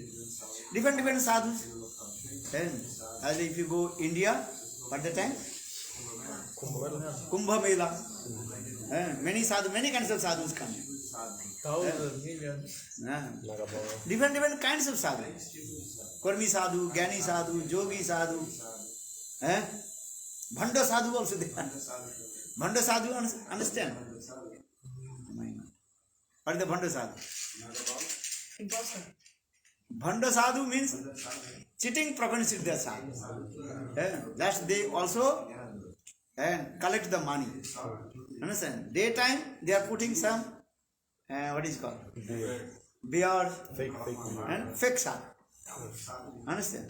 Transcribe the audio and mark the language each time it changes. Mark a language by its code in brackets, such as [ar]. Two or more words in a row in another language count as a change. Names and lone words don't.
[en] Different sadhus. As if you go India, what the time? Kumbh Mela. Many sadhus, many kinds of sadhus come. Thousands, millions. Different kinds of sadhu. Karmi sadhu, Gyani sadhu, Jogi sadhu, Bhanda sadhu also there. Bhanda sadhu, understand? What is the Bhanda sadhu? Imposter. Bhanda sadhu means cheating Prapansiddha sadhu. That they also collect the money. Understand? Daytime they are putting some, what is it called? Beard Fake. and fake sadhu. Understand?